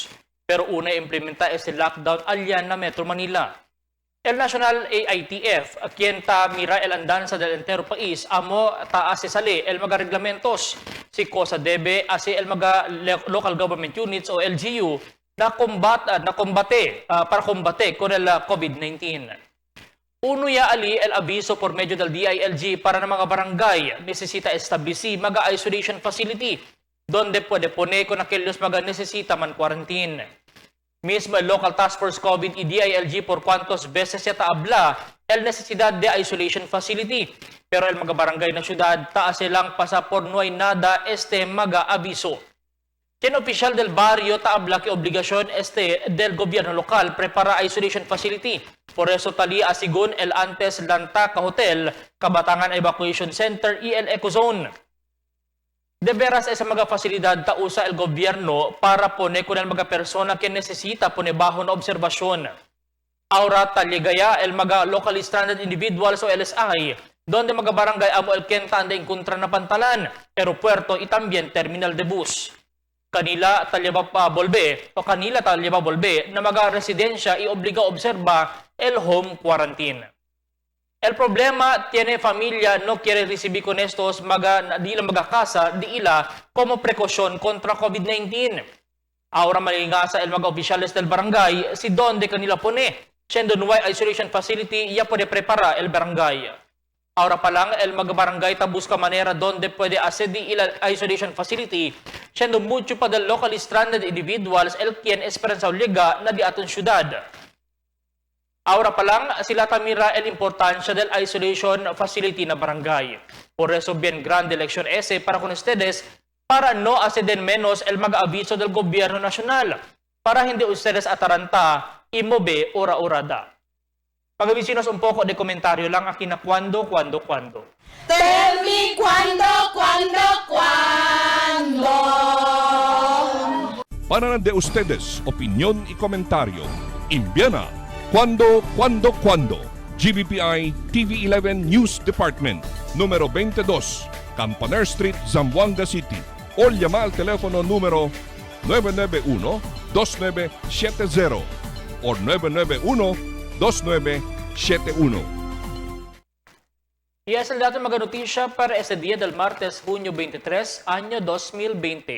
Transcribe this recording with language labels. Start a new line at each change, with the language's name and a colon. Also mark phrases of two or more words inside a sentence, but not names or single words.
Chavacano: Pero una implementa este lockdown allá na Metro Manila. El National AITF, quien mira el andanza del entero país, amo taas sali el mga reglamentos. Si cosa debe hace el mga local government units o LGU na combate para combate con el COVID-19. Uno ya ali el aviso por medio del DILG para na mga barangay necesita establisir mga
English: isolation facility
Chavacano: donde puede poner con aquellos mga necesita man quarantine. Mismo el
English: local task force
Chavacano: COVID y DILG por cuantos veces ya taabla el necesidad de
English: isolation facility.
Chavacano: Pero el mga barangay na syudad taas lang pasa por no hay nada mga aviso. Quien oficial del barrio taabla que obligación del gobierno local prepara
English: isolation facility.
Chavacano: Por eso tali asigun el antes Lantaka Hotel, Kabatangan Evacuation Center y el Ecozone. De veras esa mga fasilidad tausa el gobierno para pone con el mga persona que necesita pone bajo na observasyon. Ahora taligaya el mga
English: locally stranded individuals
Chavacano: o LSI, donde mga barangay amo el kenta anda encontra na pantalan, aeropuerto y también terminal de bus. Kanila talyaba volbe na mga residensya y obliga observa el home quarantine. El problema tiene familia no quiere recibir con estos di la magakasa di ila como precaución contra COVID-19. Ahora malingasa el mga oficiales del barangay si donde kanila pone. Siendo no hay
English: isolation facility
Chavacano: ya puede preparar el barangay. Ahora pa lang el mga barangay busca manera donde puede hacer di ila
English: isolation facility.
Chavacano: Siendo mucho pa del
English: locally stranded individuals
Chavacano: el quien esperanza liga na di aton syudad. Ahora pa lang sila tamira el importancia del
English: isolation facility
Chavacano: na barangay. Por eso bien grande lección ese para con ustedes para no acceden menos el mga aviso del gobierno nacional. Para hindi ustedes ataranta imobe ora-orada. Pagavisinos un poco de komentaryo lang aquí na cuando.
English: Tell me cuando.
Chavacano: Para de ustedes, opinión y comentario. Envíana cuando. GBPI TV11 News Department, numero 22, Campaner Street, Zamboanga City. O llama al teléfono número 991-2970 o 991-2971. Y es el dato mga noticia para este día del martes, junio 23, año 2020.